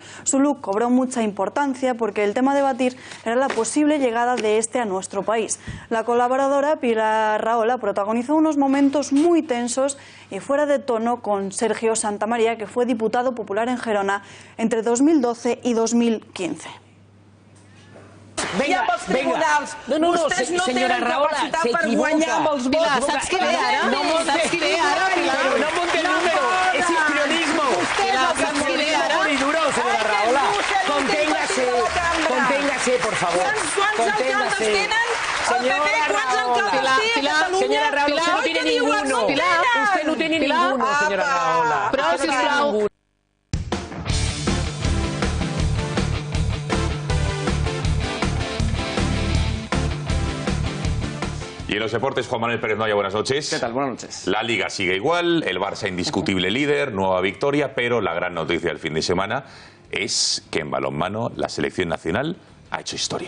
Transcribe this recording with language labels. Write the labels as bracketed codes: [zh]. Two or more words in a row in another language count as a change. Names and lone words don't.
[es] Su look cobró mucha importancia porque el tema a debatir era la posible llegada de este a nuestro país. La colaboradora Pilar Rahola protagonizó unos momentos muy tensos y fuera de tono con Sergio Santamaría, que fue diputado popular en Gerona entre 2012 y 2015. [ca] Vinga, tribunals. No, Vostès no senyora tenen Rahola, capacitat per guanyar amb els vots. Pilar, saps què ve ara? Saps què ve ara, Pilar? [es] No monte número, es histrionismo. [ca] Saps què ve ara? [es] Muy duro, señora Rahola. Conténgase, por favor. [ca] Quants alcaldes tenen? [es] Señora Rahola. Señora Rahola, usted no tiene ninguno. Usted no tiene ninguno, señora Rahola. [ca] Prou, sisplau. [es] Y en los deportes, Juan Manuel Pérez Noya, buenas noches. ¿Qué tal? Buenas noches. La Liga sigue igual, el Barça indiscutible líder, nueva victoria, pero la gran noticia del fin de semana es que en balonmano la selección nacional ha hecho historia.